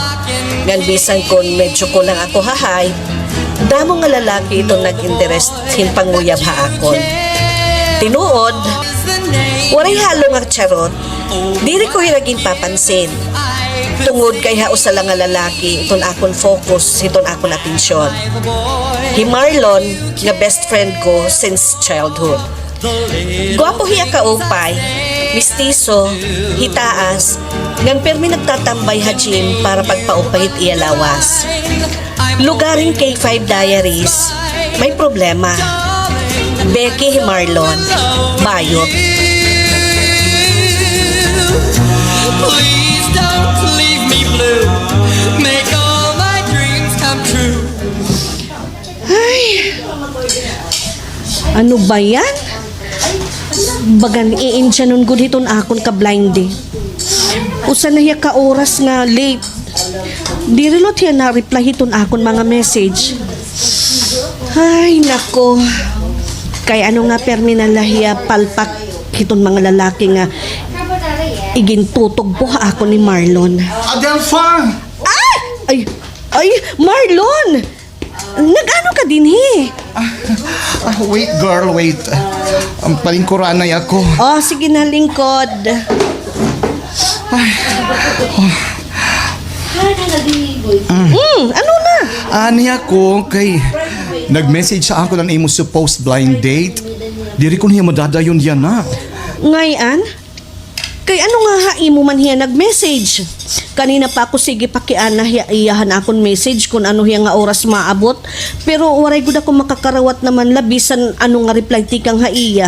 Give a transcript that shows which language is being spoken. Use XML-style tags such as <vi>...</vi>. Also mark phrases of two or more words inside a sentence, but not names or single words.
<war>Ngan bisan kon medyo ko lang ako hahay, damo nga lalaki ito nag-interest hinpanguyab ha akon. Tinuod, waray halo nga charot, diri ko naging papansin. Tungod kay hausa lang nga lalaki, iton akon focus, iton akon atensyon. Hi Marlon, nga</war> <en>best friend</en> <war>ko</war> <en>since childhood.</en> <war>Gwapo hiya kaupay, mistiso, hitaas, ngan permi nagtatambay ha gym para pagpaupahit iya lawas. Lugaring K5 Diaries, may problema. Becky hi Marlon, bayot.</war> <en>Please don't leave me blue. Make all my dreams come true.</en> <tl>Ano ba yan?</tl> <war>Bagan i-incha nun good hiton akon ka blinding. Usa na hiya ka oras nga late. Di rilot hiya na reply hiton akon mga message. Ay, nako. Kay ano nga perminal hiya palpak hiton mga lalaki nga igintutog po ako ni Marlon. Adelfa! Ay, Marlon! Nag-ano ka din</war> <en>Wait girl, wait.</en> <war>Ang palingkuranay ako. Oh, sige na lingkod. Ano na? Ani ako kay nag-message sa ako ng imo</war> <en>supposed blind date.</en> <war>Diri ko niya madadayon yan na.</war> <tl>Ngayon?</tl> <war>Kay ano nga imo man hiya nag-message?</war> <tl>Kanina pa ako</tl> <war>sige pakian na iyahan akong message kung ano hiya nga oras maabot. Pero waray gud ako makakarawat naman labisan ano nga reply tikang haiya.</war>